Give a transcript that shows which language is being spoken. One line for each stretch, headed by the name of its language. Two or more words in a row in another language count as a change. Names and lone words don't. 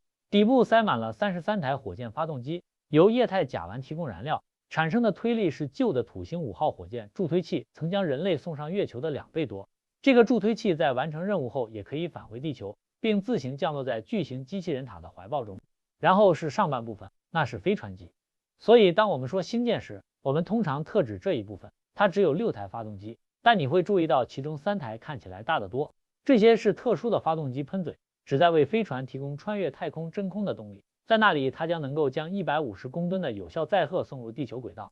Chinese: 底部塞滿了33台火箭發動機，由液態甲烷提供燃料，產生的推力是舊的土星5號火箭助推器曾將人類送上月球的2倍多。這個助推器在完成任務後也可以返回地球，並自行降落在巨型機器人塔的懷抱中。然後是上半部分，那是飛船機。所以當我們說星艦時，我們通常特指這一部分，它只有6台發動機，但你會注意到其中3台看起來大得多。這些是特殊的發動機噴嘴，旨在為飛船提供穿越太空真空的動力。在那裡，它將能夠將150公噸的有效載荷送入地球軌道。